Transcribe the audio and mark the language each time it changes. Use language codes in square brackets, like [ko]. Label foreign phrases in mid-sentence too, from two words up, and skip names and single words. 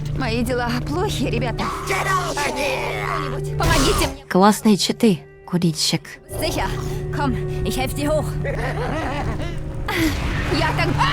[ru] Мои дела плохи, ребята. Кто-нибудь, помогите мне. Классные читы, курильщик. [de] Sicher. Komm, ich helfe dir hoch. Ja, dann...